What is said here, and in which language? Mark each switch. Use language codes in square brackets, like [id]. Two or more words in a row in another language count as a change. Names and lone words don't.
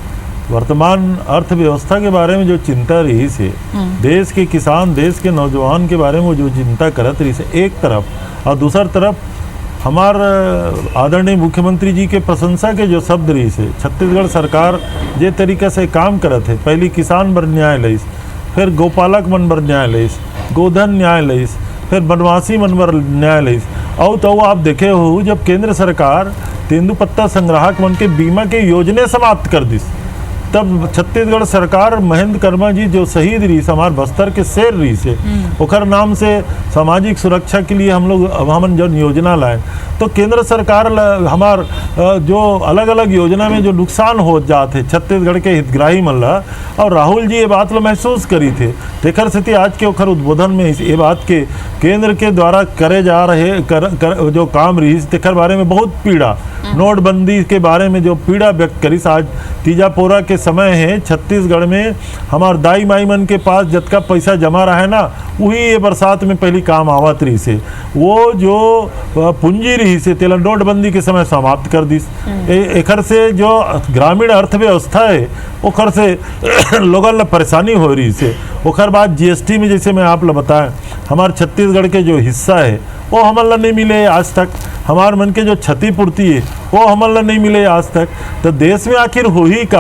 [hne] वर्तमान अर्थव्यवस्था के बारे में जो चिंता रही से, देश के किसान, देश के नौजवान के बारे में जो चिंता करत रही से एक तरफ, और दूसर तरफ हमार आदरणीय मुख्यमंत्री जी के प्रशंसा के जो शब्द रही से, छत्तीसगढ़ सरकार जे तरीके से काम करत है, पहली किसान बर न्याय लईस, फिर गोपालक मन बर न्याय लईस, गोधन न्याय लईस, फिर वनवासी मन बर न्याय लईस। और तो आप देखे हो जब केंद्र सरकार तेंदुपत्ता संग्राहक मन के बीमा के योजना समाप्त कर दिस, तब छत्तीसगढ़ सरकार महेंद्र कर्मा जी जो शहीद रही हमार बस्तर के शेर रही से ओकर नाम से सामाजिक सुरक्षा के लिए हमन जो योजना लाए, तो केंद्र सरकार हमार जो अलग अलग योजना में जो नुकसान हो जाते छत्तीसगढ़ के हितग्राही मन ला, और राहुल जी ये बात ला महसूस करी थे। तेकर स्थिति आज के ओखर उद्बोधन में ये बात के केंद्र के द्वारा करे जा रहे जो काम रही तेकर बारे में बहुत पीड़ा, नोटबंदी के बारे में जो पीड़ा व्यक्त करी। आज तीजापोरा के समय है, छत्तीसगढ़ में हमार दाई माई मन के पास जतका पैसा जमा रहा है ना, वही ये बरसात में पहली काम आवत रही से, वो जो पूंजी रही से तेला नोटबंदी के समय समाप्त कर दी। एकर से जो ग्रामीण अर्थव्यवस्था है ओकर से लोगन ला परेशानी हो रही से। ओकर बाद जीएसटी में जैसे मैं आप ला बताएं, हमार छत्तीसगढ़ के जो हिस्सा है वो हमन ला नहीं मिले आज तक, हमार मन के जो क्षतिपूर्ति है वो हमन ला नहीं मिले आज तक, तो देश में आखिर हो ही का।